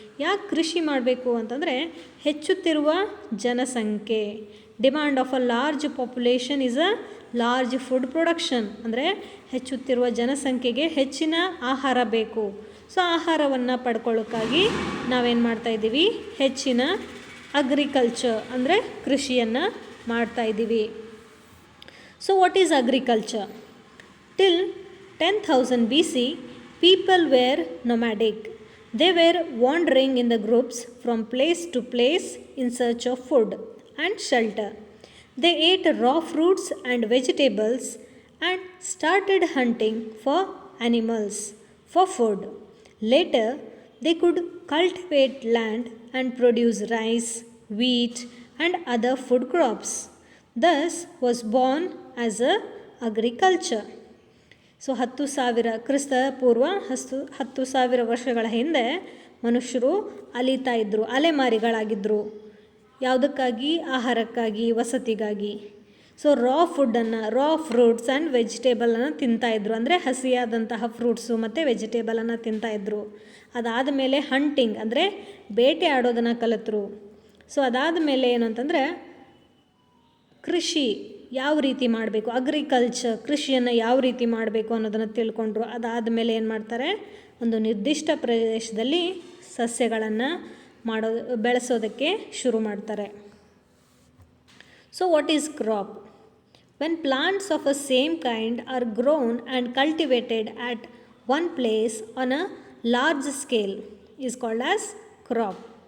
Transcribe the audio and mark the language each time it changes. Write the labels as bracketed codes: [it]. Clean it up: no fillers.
[kn] ಯಾಕೆ ಕೃಷಿ ಮಾಡಬೇಕು ಅಂತಂದರೆ ಹೆಚ್ಚುತ್ತಿರುವ ಜನಸಂಖ್ಯೆ, [en] Demand of a large population is a large food production. [kn] ಅಂದರೆ ಹೆಚ್ಚುತ್ತಿರುವ ಜನಸಂಖ್ಯೆಗೆ ಹೆಚ್ಚಿನ ಆಹಾರ ಬೇಕು. ಸೊ ಆಹಾರವನ್ನು ಪಡ್ಕೊಳ್ಳೋಕ್ಕಾಗಿ ನಾವೇನು ಮಾಡ್ತಾಯಿದ್ದೀವಿ, ಹೆಚ್ಚಿನ ಅಗ್ರಿಕಲ್ಚರ್ ಅಂದರೆ ಕೃಷಿಯನ್ನು ಮಾಡ್ತಾಯಿದ್ದೀವಿ. [en] So what is agriculture? Till 10,000 BC, people were nomadic. They were wandering in the groups from place to place in search of food and shelter. They ate raw fruits and vegetables and started hunting for animals for food. Later, they could cultivate land and produce rice, wheat, and other food crops. Thus was born as a agriculture. [kn] So 10,000 ಕ್ರಿಸ್ತ ಪೂರ್ವ 10,000 ವರ್ಷಗಳ ಹಿಂದೆ ಮನುಷ್ಯರು ಅಲಿತಾ ಇದ್ದರು, ಅಲೆಮಾರಿಗಳಾಗಿದ್ದರು. ಯಾವುದಕ್ಕಾಗಿ? ಆಹಾರಕ್ಕಾಗಿ, ವಸತಿಗಾಗಿ. So [en] raw fruits and [kn] ವೆಜಿಟೇಬಲನ್ನು ತಿಂತಾಯಿದ್ರು, ಅಂದರೆ ಹಸಿಯಾದಂತಹ fruits ಮತ್ತು ವೆಜಿಟೇಬಲನ್ನು ತಿಂತಾಯಿದ್ರು. ಅದಾದ ಮೇಲೆ ಹಂಟಿಂಗ್ ಅಂದರೆ ಬೇಟೆ ಆಡೋದನ್ನು ಕಲಿತರು. ಸೊ ಅದಾದ ಮೇಲೆ ಏನು ಅಂತಂದರೆ ಕೃಷಿ ಯಾವ ರೀತಿ ಮಾಡಬೇಕು, ಅಗ್ರಿಕಲ್ಚರ್, ಕೃಷಿಯನ್ನು ಯಾವ ರೀತಿ ಮಾಡಬೇಕು ಅನ್ನೋದನ್ನು ತಿಳ್ಕೊಂಡ್ರು. ಅದಾದ ಮೇಲೆ ಏನು ಮಾಡ್ತಾರೆ, ಒಂದು ನಿರ್ದಿಷ್ಟ ಪ್ರದೇಶದಲ್ಲಿ ಸಸ್ಯಗಳನ್ನು ಬೆಳೆಸೋದಕ್ಕೆ ಶುರು ಮಾಡ್ತಾರೆ. [en] So what is crop? When plants of a same kind are grown and cultivated at one place on a large scale is called as crop.